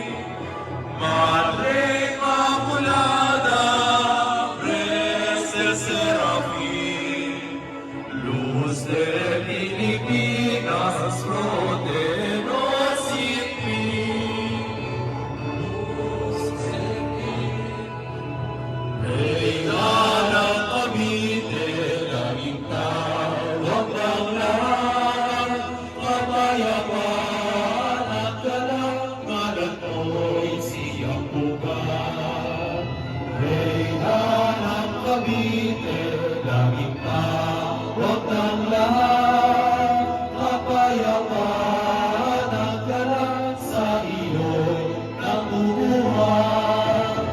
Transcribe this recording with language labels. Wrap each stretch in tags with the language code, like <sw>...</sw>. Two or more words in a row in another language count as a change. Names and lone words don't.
<es>Madre Inmaculada, Preste Serafín, luz de Filipinas, protégenos sin fin.</es> <tl>Reina ng Cavite, laging tawag ng lahat, kapayapaan at kalangalan ko'y siyang bukas. Reina ng Cavite, laging tawag ng lahat, kapayapaan at kalangalan sa iyo'y nakukuha.</tl>